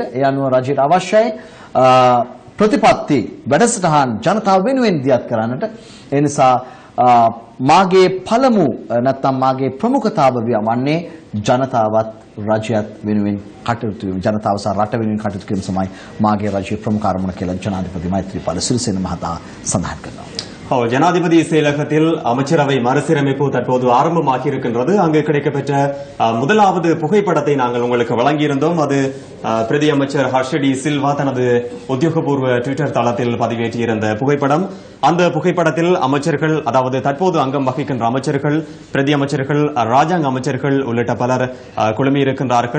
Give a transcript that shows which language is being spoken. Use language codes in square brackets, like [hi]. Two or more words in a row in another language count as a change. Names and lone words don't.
[si] ඒ අනුව රජයට අවශ්‍යයි ප්‍රතිපත්ති වැඩසටහන් ජනතාව වෙනුවෙන් දියත් කරන්නට. ඒ නිසා මාගේ පළමු නැත්නම් මාගේ ප්‍රමුඛතාව වන්නේ ජනතාවත් රජයත් වෙනුවෙන් කටයුතු කිරීම, ජනතාව සහ රට වෙනුවෙන් කටයුතු කිරීම තමයි මාගේ රජයේ ප්‍රමුඛ අරමුණ කියලා ජනාධිපති මෛත්‍රීපාල සිරිසේන මහතා සඳහන් කරනවා. [ta] ஜனாதிபதி செயலகத்தில் அமைச்சரவை மறுசீரமைப்பு தற்போது ஆரம்பமாகி இருக்கின்றது. அங்கு கிடைக்கப்பெற்ற முதலாவது புகைப்படத்தை நாங்கள் உங்களுக்கு வழங்கியிருந்தோம். அது பிரதி அமைச்சர் ஹர்ஷ டி சில்வா தனது உத்தியோகபூர்வ ட்விட்டர் தளத்தில் பதிவேற்றியிருந்த புகைப்படம். அந்த புகைப்படத்தில் அமைச்சர்கள், அதாவது தற்போது அங்கம் வகிக்கின்ற அமைச்சர்கள், பிரதி அமைச்சர்கள், ராஜாங்க அமைச்சர்கள் உள்ளிட்ட பலர் குழுமி இருக்கின்றார்கள்.